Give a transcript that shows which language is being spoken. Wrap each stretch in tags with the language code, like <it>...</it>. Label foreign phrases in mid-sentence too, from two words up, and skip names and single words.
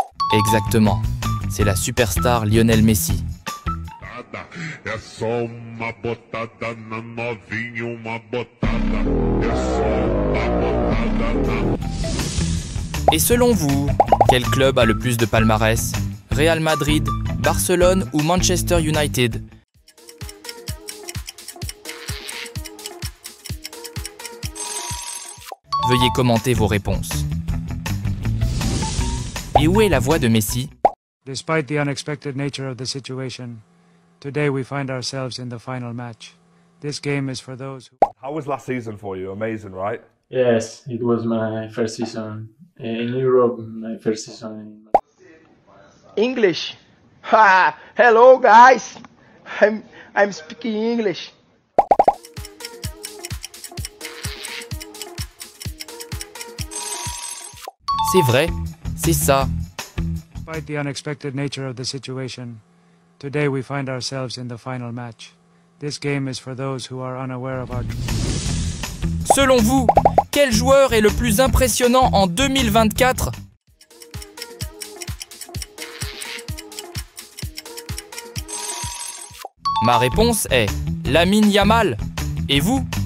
<fr>Exactement, c'est la superstar Lionel Messi.</fr> <pt>É só uma botada na novinha, uma botada. É só uma botada na...</pt> <fr>Et selon vous, quel club a le plus de palmarès? Real Madrid, Barcelone ou Manchester United? Veuillez commenter vos réponses. Et où est la voix de Messi?</fr> <en>Despite the unexpected nature of the situation, today we find ourselves in the final match. This game is for those who... How was last season for you? Amazing, right? Yes, it was my first season in Europe, my first season in... English. Ha! Hello, guys. I'm speaking English.</en> <fr>C'est vrai, c'est ça. Despite the unexpected nature of the situation, today we find ourselves in the final match. This game is for those who are unaware of our... Selon vous, quel joueur est le plus impressionnant en 2024? Ma réponse est Lamine Yamal. Et vous?</fr>